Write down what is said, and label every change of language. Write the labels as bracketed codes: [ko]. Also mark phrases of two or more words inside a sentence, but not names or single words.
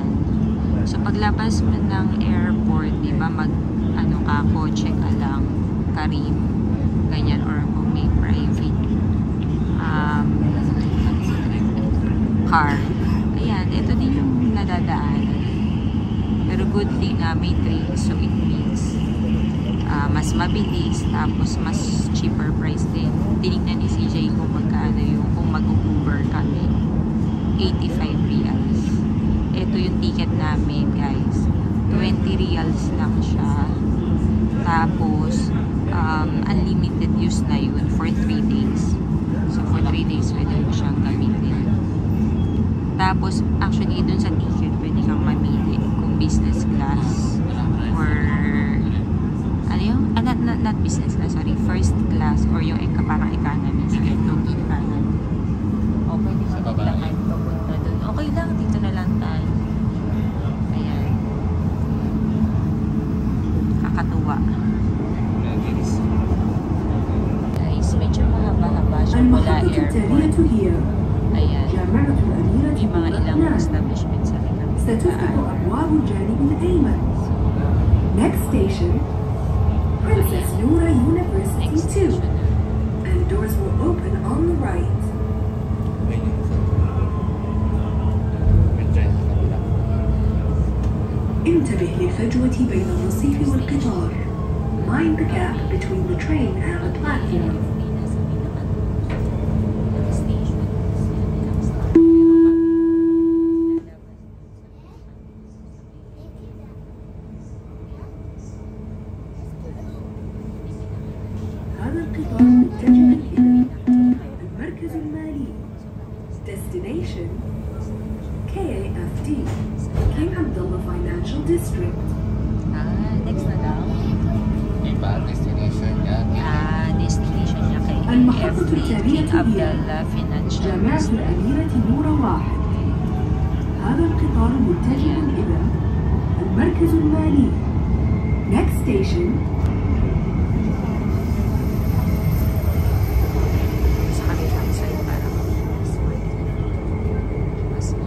[tl] So paglabas mo ng airport, diba kotse ka lang, Karim, ganyan, or kung may [en] private car. [tl] Ayan, ito din yung nadadaanan. Pero [en] good thing [tl] may train, so it means mas mabilis, tapos mas [en] cheaper price [tl] din tinignan ni CJ kung magkano yung kung mag-Uber kami. 85 reals. Ito yung ticket namin, guys. 20 reals lang siya. Tapos, [en] unlimited use [tl] na yun [en] for 3 days. So, for 3 days, [tl] pwede mo siyang gamitin. Tapos, actually, dun sa ticket, pwede kang mamili kung [en] business class [tl] or ano yung, [en] not business class, sorry, first class or [tl] yung parang [en] economy. [tl] Sige, itong economy. O, pwede Sa mo baba. lakad papunta dun. Okay lang, dito na lang tayo. Ayan. Kakatuwa. Guys, medyo mahaba-haba siya mula [ar] المحطة [tl] airport. [ar] التالية هي [tl] Ayan. [ar] جامعة الأميرة [tl] May mga ilang [ar] لبنان. [tl] establishment sa likod. [ar] ستفتح أبواب الجانب الأيمن. [en] Next station, Princess Noura University Next 2. station. And doors will open on the right. [ar] انتبه للفجوة بين الرصيف والقطار. [en] Mind the gap between the train and the platform. [ar] هذا القطار متجه إلى المركز المالي. [en] Destination KAFD, King Abdullah Financial District. [tl] Next na daw. Iba, destination niya. Destination niya kay [ar] المحطة [en] AFD, [ar] التالية [en] King [ar] هي [en] Abdullah Financial [ar] جامعة [en] District. [ar] الأميرة نورة 1. هذا القطار متجه إلى المركز المالي. [en] Next station [tl] Sa kabilang side parang mas